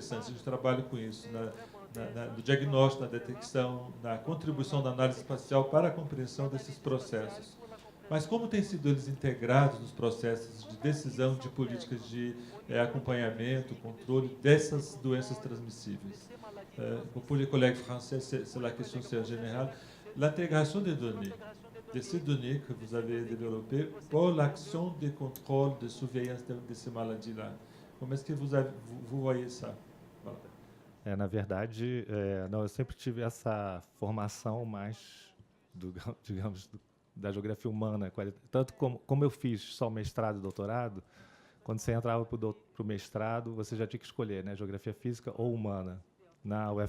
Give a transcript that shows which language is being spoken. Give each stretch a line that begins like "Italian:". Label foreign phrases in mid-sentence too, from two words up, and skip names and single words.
Portuguese: A gente trabalha com isso no diagnóstico, na detecção, na contribuição da análise espacial para a compreensão desses processos. Mas como têm sido eles integrados nos processos de decisão de políticas de acompanhamento, controle dessas doenças transmissíveis?
French: Pour les collègues français, c'est la question c'est en général. L'intégration des données, de ces données que vous avez développées pour l'action de contrôle, de surveillance de ces maladies-là.
Portuguese: Como é que
French: vous voyez ça?
Portuguese: Na verdade, não, eu sempre tive essa formação mais, digamos, da geografia humana. Tanto como eu fiz só mestrado e doutorado, quando você entrava para o mestrado, você já tinha que escolher, né, geografia física ou humana.